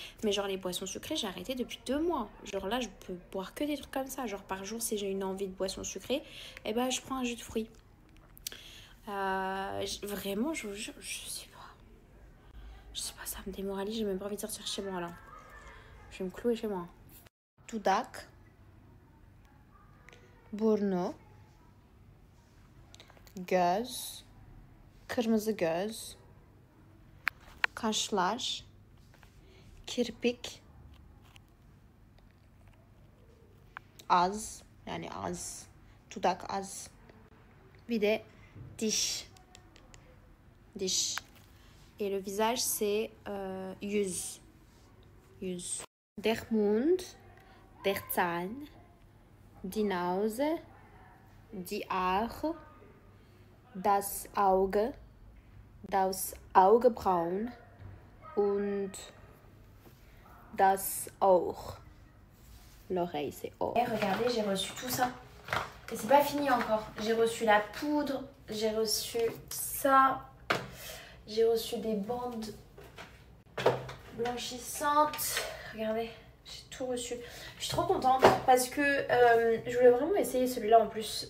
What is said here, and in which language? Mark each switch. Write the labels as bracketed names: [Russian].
[French] Mais genre les boissons sucrées, j'ai arrêté depuis 2 mois. Genre là, je peux boire que des trucs comme ça. Genre par jour, si j'ai une envie de boisson sucrée, eh ben je prends un jus de fruits. Vraiment, je vous jure, je sais pas, ça me démoralise. J'ai même pas envie de sortir chez moi là. Je vais me clouer chez moi. [Turkish] Dudak, burnu, göz, kırmızı göz, kaşlar, kirpik, ağız, yani ağız, dudak ağız, bir de diş. [French] Et le visage c'est yüz. [German] Der Mund, der Zahn, die Nase, die Haare, das Auge, das Augenbrauen und das Ohr. [French] L'oreille, c'est Ohr. Et regardez, j'ai reçu tout ça. Et c'est pas fini encore. J'ai reçu la poudre, j'ai reçu ça, j'ai reçu des bandes blanchissantes. Regardez, j'ai tout reçu. Je suis trop contente parce que je voulais vraiment essayer celui-là en plus.